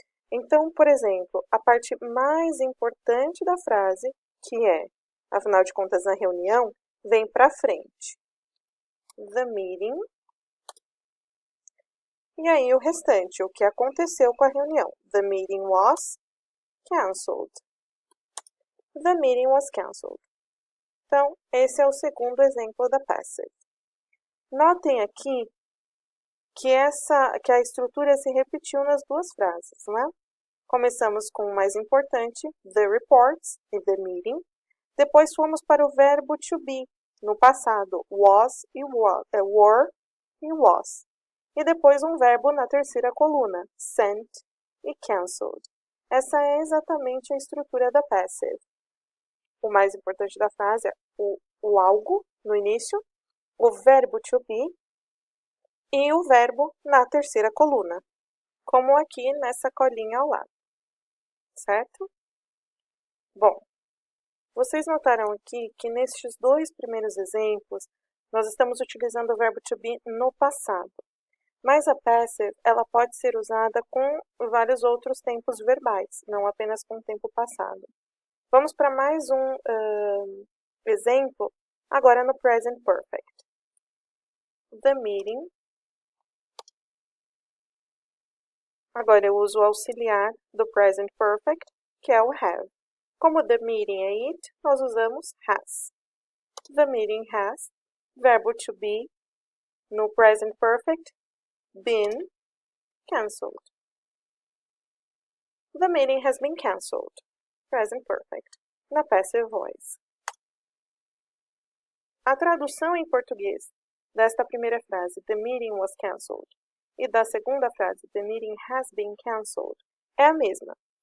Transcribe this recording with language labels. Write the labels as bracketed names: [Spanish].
[Portuguese] Então, por exemplo, a parte mais importante da frase, que é, afinal de contas, a reunião, vem para frente. [English] The meeting. [Portuguese] E aí o restante, o que aconteceu com a reunião. [English] The meeting was cancelled. The meeting was cancelled. [Portuguese] Então, esse é o segundo exemplo da passive. Notem aqui que a estrutura se repetiu nas duas frases, né? Começamos com o mais importante, [English] the reports [Portuguese] e [English] the meeting. [Portuguese] Depois fomos para o verbo to be, no passado, was e were e was. E depois um verbo na terceira coluna, sent e cancelled. Essa é exatamente a estrutura da passive. O mais importante da frase é o algo no início, o verbo to be e o verbo na terceira coluna, como aqui nessa colinha ao lado. Certo? Bom, vocês notaram aqui que nestes dois primeiros exemplos, nós estamos utilizando o verbo to be no passado. Mas a passive, ela pode ser usada com vários outros tempos verbais, não apenas com o tempo passado. Vamos para mais um exemplo, agora no present perfect. [English] The meeting. [Portuguese] Agora eu uso o auxiliar do present perfect, que é o have. Como the meeting é it, nós usamos has. [English] The meeting has, verbo to be, no present perfect, been cancelled. The meeting has been cancelled. Present perfect. Na passive voice. [Portuguese] A tradução em português desta primeira frase, [English] the meeting was cancelled, [Portuguese] e da segunda frase, [English] the meeting has been cancelled, [Portuguese] é a mesma.